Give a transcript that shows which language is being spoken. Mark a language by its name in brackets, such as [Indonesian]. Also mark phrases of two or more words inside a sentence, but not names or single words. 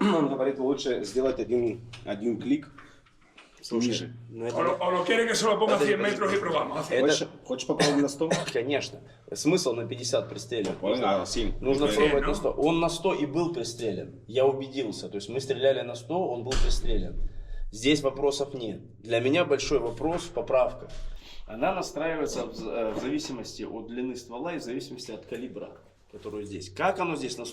[Russian] Он говорит, лучше сделать один клик. Слушай, ну это- [Spanish] O lo quiere que se lo ponga a 100 metros y probamos. A 100. [Russian] Хочешь попробовать на 100? Конечно. Смысл на 50 пристрелен. А, 7. Нужно Ну, пробовать ну. на 100. Он на 100 и был пристрелен. Я убедился. То есть мы стреляли на 100, он был пристрелен. Здесь вопросов нет. Для меня большой вопрос поправка. Она настраивается в зависимости от длины ствола и в зависимости от калибра, который здесь. Как оно здесь настроено?